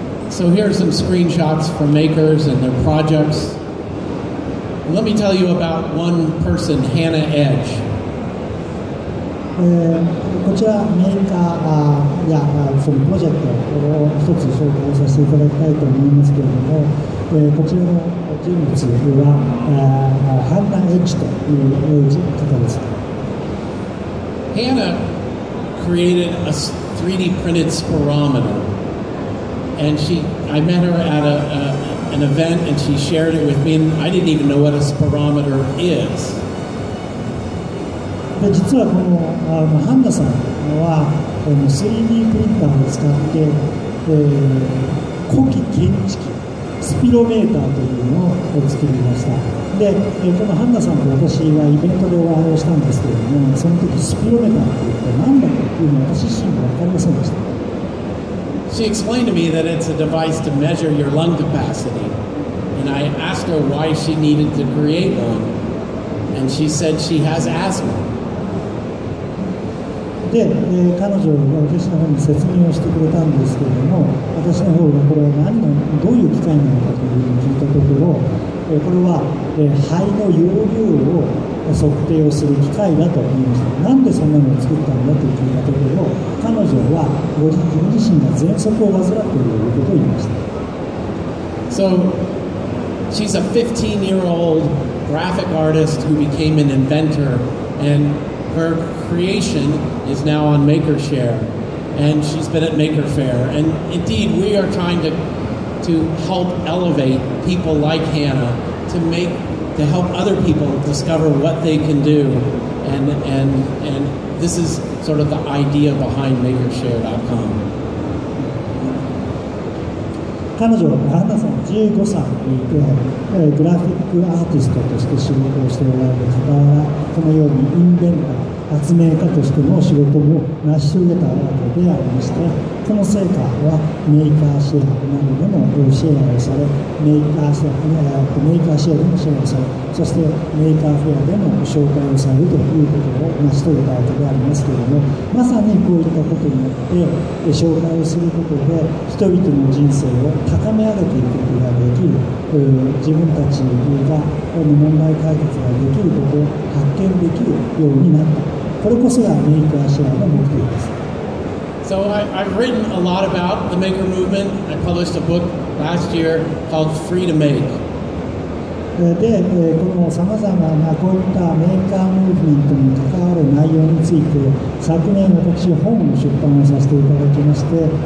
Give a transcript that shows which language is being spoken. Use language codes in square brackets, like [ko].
[en] So here are some screenshots from makers and their projects. Let me tell you about one person, Hannah Edge. [ja] こちらメーカーやそのプロジェクトを一つ紹介させていただきたいと思いますけれども、こちらの人物はハンナ・エッジという方です。 [en] Hannah created a 3D printed spirometer, and I met her at an event, and she shared it with me, and I didn't even know what a spirometer is. [ja] で実はこのハンナさんは3D プリンターを使って古希検知器スピロメーターというのを作りました。でこのハンナさんと私はイベントでお会いをしたんですけれども、その時スピロメーターって言って何だというのは私自身が分かりませんでした。 [en] She explained to me that it's a device to measure your lung capacity, and I asked her why she needed to create one, and she said she has asthma. [ja] で、彼女が私の方に説明をしてくれたんですけれども、私の方がこれはどういう機械なのかというのを聞いたところ、これは、肺の容量を測定をする機械だと言いました。なんでそんなのを作ったんだと聞いたところ、彼女は自分自身が喘息を患っているということを言いました。 [en] So, she's a 15-year-old graphic artist who became an inventor, and her creation is now on MakerShare, and she's been at Maker Faire. And indeed, we are trying to help elevate people like Hannah to help other people discover what they can do, and this is sort of the idea behind MakerShare.com. [ja] 彼女はハンナさん15歳でグラフィックアーティストとして仕事をしておられる方はこのようにインベンター発明家としての仕事を成し遂げたわけでありまして、この成果はメーカーシェアなどでもシェアをされ、メーカーシェアでもシェアをされ、そしてメーカーフェアでも紹介をされるということを成し遂げたわけでありますけれども、まさにこういったことによって紹介をすることで人々の人生を高め上げていくことができる、自分たちが問題解決ができることを発見できるようになった。これこそがメーカーシェアの目的です。 [en] So I've written a lot about the maker movement. I published a book last year called Free to Make. [ja] で、このさまざまなこういったメーカームーブメントに関わる内容について昨年私本を出版をさせていただきました。